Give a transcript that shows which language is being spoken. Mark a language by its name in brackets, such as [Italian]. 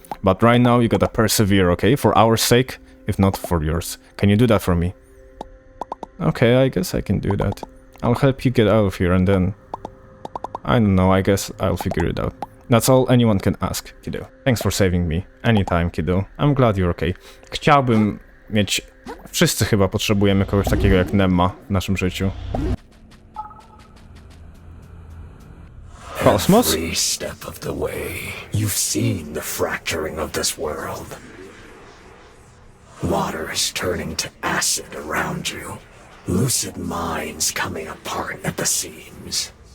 [English] But right now you gotta persevere, okay? For our sake, if not for yours. Can you do that for me? Okay, I guess I can do that. I'll help you get out of here and then... I don't know, I guess I'll figure it out. That's all anyone can ask, kiddo. Thanks for saving me. Anytime, kiddo. I'm glad you're okay. [Polish] Chciałbym mieć... Wszyscy chyba potrzebujemy kogoś takiego jak Nemma w naszym życiu. Kosmos? [English] Every step of the way, you've seen the fracturing of this world. Water is turning to acid around you. Lucid minds coming apart at the seams.